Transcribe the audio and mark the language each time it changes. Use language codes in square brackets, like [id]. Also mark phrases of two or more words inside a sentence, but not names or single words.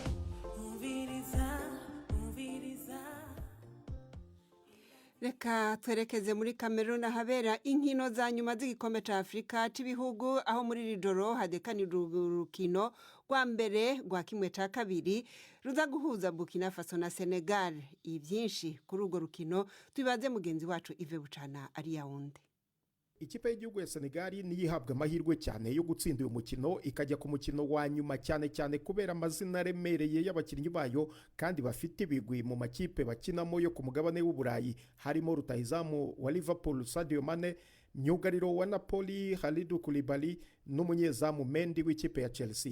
[rn] Reka twerekeze muri Cameroon ahabera inkino za nyuma z'igikombe ca Afrika c'ibihugu aho muri rijoro hadekanira urukino rwa mbere rwa kimwe ca kabiri ruza guhuza Burkina Faso na Senegal. Ivyinshi kuri urwo rukino tubibaze mugenzi wacu Ive Bucana ari Yaounde. [rw] Ikipe y'igihugu ya Senegal niyihabwa amahirwe cyane yo gutsinda uyu mukino ikajya ku mukino wa nyuma cyane kubera amazina aremereye y'abakinnyi bayo kandi bafite ibigwi mu makipe bakinamo yo ku mugabane w'Uburayi, harimo rutahizamu wa Liverpool Sadio Mane, myugariro wa Napoli Khalidou Koulibaly n'umunyezamu Mendy w'ikipe ya Chelsea.